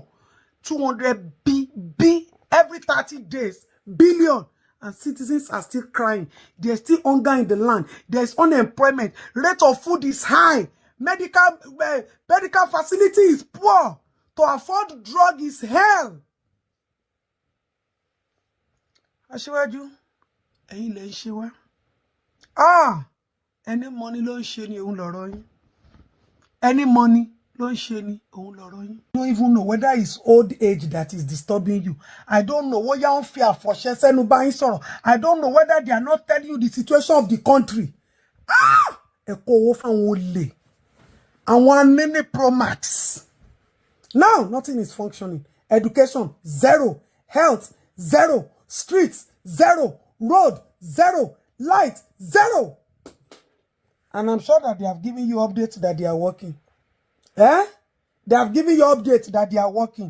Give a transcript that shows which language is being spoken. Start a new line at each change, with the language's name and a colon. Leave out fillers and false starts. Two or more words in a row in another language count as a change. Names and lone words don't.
English: 200 B every 30 days. Billion. And citizens are still crying. There's still hunger in the land. There's unemployment. Rate of food is high. Medical facility is poor. To afford drug is hell.
Yoruba: Asiwaju, ẹ̀yin lẹ ṣe wá.
English: Any money
Yoruba: ló ń ṣe ni òun lọ̀rọ̀ yín.
English: Any money
Yoruba: ló ń ṣe ni òun lọ̀rọ̀ yín.
English: You don't even know whether it's old age that is disturbing you. I don't know whether you fear for
Yoruba: sẹ́nu bá yín sọ̀rọ̀.
English: I don't know whether they are not telling you the situation of the country.
Yoruba: Ẹ kó owó fáwọn olè. Àwọn anene Pro Max.
English: Now, nothing is functioning. Education, 0. Health, 0. Streets, 0. Road, 0. Light, 0. And I'm sure that they have given you updates that they are working. They have given you updates that they are working.